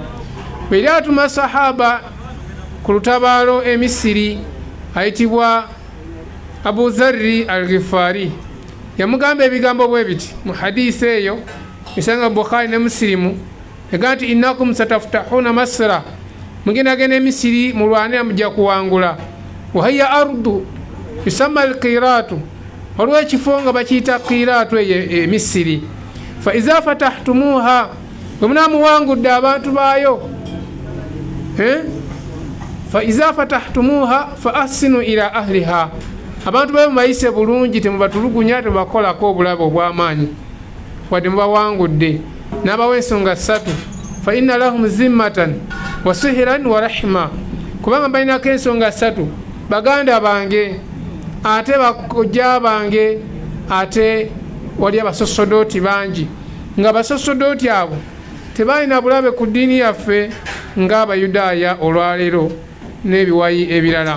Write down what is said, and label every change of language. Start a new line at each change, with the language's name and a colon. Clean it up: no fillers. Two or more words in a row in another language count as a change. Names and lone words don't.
Ganda: Bwe yali atuma sahaba ku lutabaalo e Misiri ayitibwa Abu Dharri al-Ghifari, yamugamba ebigambo bwe biti mu hadisi eyo esanga Bukhari ne Muslimu, egamba nti
Arabic: إنكم ستفتحون مصر,
Ganda: mugenda genda e Misiri mulwanira mujja kuwangula.
Arabic: وهي أرض يسمى القيراط,
Ganda: waliwo ekifo nga bakiyita qiratu eyo e Misiri.
Arabic: فإذا فتحتموها,
Ganda: bwe munaamuwangudde abantu baayo,
Arabic: فإذا فتحتموها فأحسنوا إلى أهلها,
Ganda: abantu baayo mubayise bulungi, temubatulugunya, temubakolako obulabe obw'amaanyi wadde mubawangudde. N'abawa ensonga ssatu,
Arabic: فإن لهم ذمة وصهرا ورحما,
Ganda: kubanga balinako ensonga ssatu: baganda bange, ate bakojja bange, ate wali abasosodooti bangi, nga basosodooti abo tebalina bulabe ku ddiini yaffe ng'Abayudaaya olwaleero n'ebiwayi ebirala.